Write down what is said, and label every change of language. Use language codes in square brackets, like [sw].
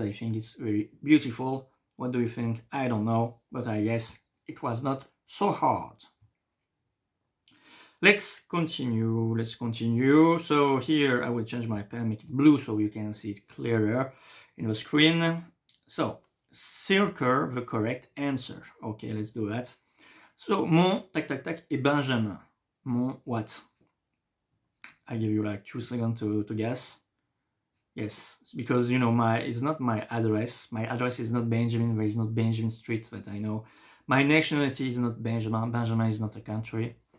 [en] I think it's very beautiful. What do you think? I don't know, but I guess it was not so hard. Let's continue. So here I will change my pen, make it blue so you can see it clearer in the screen. So circle the correct answer. Okay, let's do that. [fr] So mon tac tac tac est Benjamin. [en] Mon what? I give you like 2 seconds to guess. Yes, because you know it's not my address. My address is not Benjamin. There is not Benjamin Street that I know. My nationality is not Benjamin. Benjamin is not a country.